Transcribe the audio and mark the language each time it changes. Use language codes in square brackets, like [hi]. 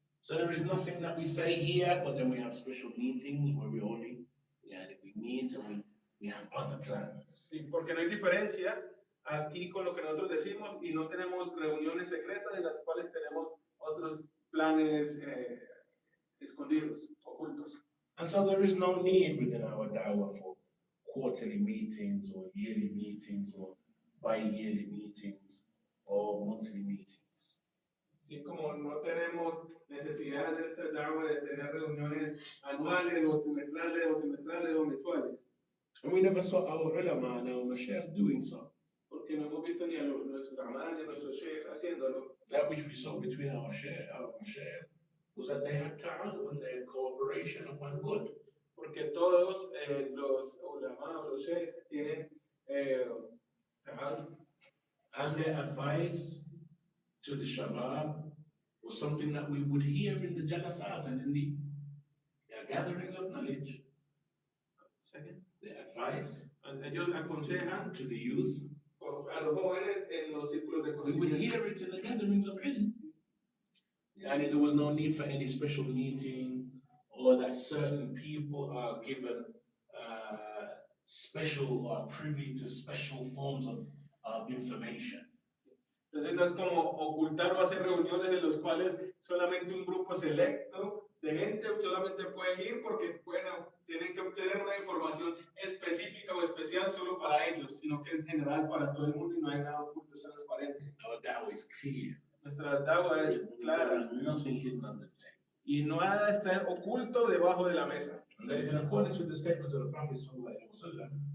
[en] So there is nothing that we say here, but then we have special meetings where we only, we meet and we have other plans. [es] Sí, porque no hay diferencia aquí con lo que nosotros decimos y no tenemos reuniones secretas en las cuales tenemos otros planes escondidos, ocultos. [en] And so there is no need within our dawah for quarterly meetings or yearly meetings or bi-yearly meetings or monthly meetings. [es] Sí, como no tenemos necesidad de esa dawah de tener reuniones anuales o trimestrales o semestrales o mensuales. [en] And we never saw our ulama and our mashaykh doing so. [es] Porque no hemos visto ni a nuestros ulama ni a nuestros sheikh haciéndolo. [en] That which we saw between our mashaykh was that they had ta'awun, they had cooperation upon good. [es] Porque todos los ulama o los sheikh tienen ta'awun. [en] And their advice to the shabab was something that we would hear in the jalasat and in the gatherings of knowledge. Second. Their advice [es] ellos aconsejan [en] to the youth. [es] A los jóvenes en los círculos de [en] we would hear it in the gatherings of ilm. And there was no need for any special meeting or that certain people are given special or privy to special forms of information. [es] Entonces no es como ocultar o hacer reuniones en los cuales solamente un grupo selecto de gente solamente puede ir porque tienen que obtener una información específica o especial solo para ellos, sino que es general para todo el mundo y no hay nada oculto, es transparente. [en] Our dawah is clear. [es] Nuestra dawah es clara. [en] Nothing hidden under the table. [es] Y nada está oculto debajo de la mesa. [en] And that is in accordance with the statements of the Prophet sallallahu alaihi wasallam.